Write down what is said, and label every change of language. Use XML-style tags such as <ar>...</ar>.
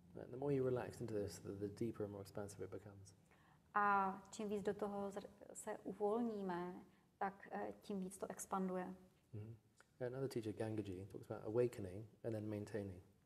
<en>And the more you relax into this, the deeper and more expansive it becomes.</en> <cs>A čím víc do toho se uvolníme, tak tím víc to expanduje.</cs> <en>Another teacher, Gangaji, talks about awakening and then maintaining.</en>